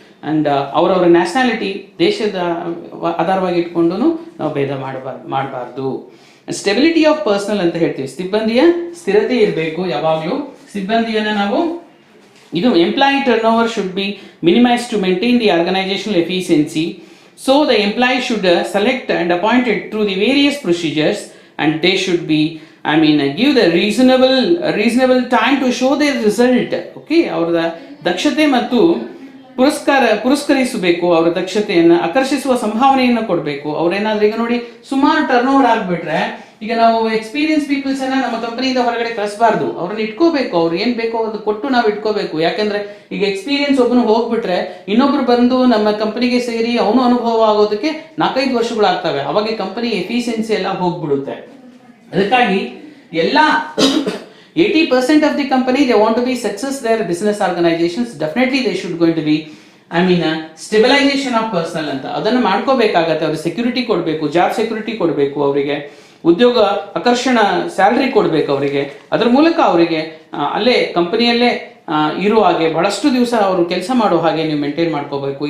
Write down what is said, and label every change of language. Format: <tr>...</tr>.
<kn>And ಅವರವರ nationality, ದೇಶದ ಆಧಾರವಾಗಿ ಇಟ್ಕೊಂಡು ನಾವು ಭೇದ ಮಾಡಬಾರ್ದು. ಸ್ಟೆಬಿಲಿಟಿ ಆಫ್ ಪರ್ಸನಲ್ ಅಂತ ಹೇಳ್ತೀವಿ. ಸಿಬ್ಬಂದಿಯ ಸ್ಥಿರತೆ ಇರಬೇಕು ಯಾವಾಗಲೂ. ಸಿಬ್ಬಂದಿಯನ್ನು ನಾವು ಇದು</kn> <en>Employee turnover should be minimise to maintain the organisational efficiency. So the employee should select and appointed through the various procedures, and they should be give the reasonable time to show their result. Okay,</en> <kn>ಅವರ ದಕ್ಷತೆ ಮತ್ತು ಪುರಸ್ಕರಿಸಬೇಕು, ಅವರ ದಕ್ಷತೆಯನ್ನು ಆಕರ್ಷಿಸುವ ಸಂಭಾವನೆಯನ್ನು ಕೊಡಬೇಕು. ಅವ್ರೇನಾದ್ರೂ ಈಗ ನೋಡಿ ಸುಮಾರು ಟರ್ನ್ ಓವರ್ ಆಗ್ಬಿಟ್ರೆ, ಈಗ ನಾವು ಎಕ್ಸ್ಪೀರಿಯನ್ಸ್ ಪೀಪಲ್ಸ್ ಅನ್ನ ನಮ್ಮ ಕಂಪನಿಯಿಂದ ಹೊರಗಡೆ ಕಳಿಸಬಾರ್ದು, ಅವ್ರನ್ನ ಇಟ್ಕೋಬೇಕು. ಅವ್ರು ಏನ್ ಬೇಕೋ ಅದು ಕೊಟ್ಟು ನಾವು ಇಟ್ಕೋಬೇಕು. ಯಾಕಂದ್ರೆ ಈಗ ಎಕ್ಸ್ಪೀರಿಯನ್ಸ್ ಒಬ್ಬನು ಹೋಗ್ಬಿಟ್ರೆ ಇನ್ನೊಬ್ರು ಬಂದು ನಮ್ಮ ಕಂಪನಿಗೆ ಸೇರಿ ಅವನು ಅನುಭವ ಆಗೋದಕ್ಕೆ 4-5 ವರ್ಷಗಳಾಗ್ತವೆ. ಅವಾಗ ಕಂಪನಿ ಎಫಿಷಿಯನ್ಸಿ ಎಲ್ಲ ಹೋಗ್ಬಿಡುತ್ತೆ. ಅದಕ್ಕಾಗಿ ಎಲ್ಲ 80% of the company they want to be success their business organizations, definitely they should going to be stabilisation of personal ಅಂತ ಅದನ್ನು ಮಾಡ್ಕೋಬೇಕಾಗತ್ತೆ. ಅವ್ರಿಗೆ ಸೆಕ್ಯೂರಿಟಿ ಕೊಡಬೇಕು, ಜಾಬ್ ಸೆಕ್ಯೂರಿಟಿ ಕೊಡಬೇಕು, ಅವರಿಗೆ ಉದ್ಯೋಗ ಆಕರ್ಷಣ ಸ್ಯಾಲ್ರಿ ಕೊಡಬೇಕು ಅವರಿಗೆ. ಅದರ ಮೂಲಕ ಅವರಿಗೆ ಅಲ್ಲೇ ಕಂಪನಿಯಲ್ಲೇ ಇರುವ ಹಾಗೆ ಬಹಳಷ್ಟು ದಿವಸ ಅವರು ಕೆಲಸ ಮಾಡೋ ಹಾಗೆ ನೀವು ಮೇಂಟೈನ್ ಮಾಡ್ಕೋಬೇಕು.</kn>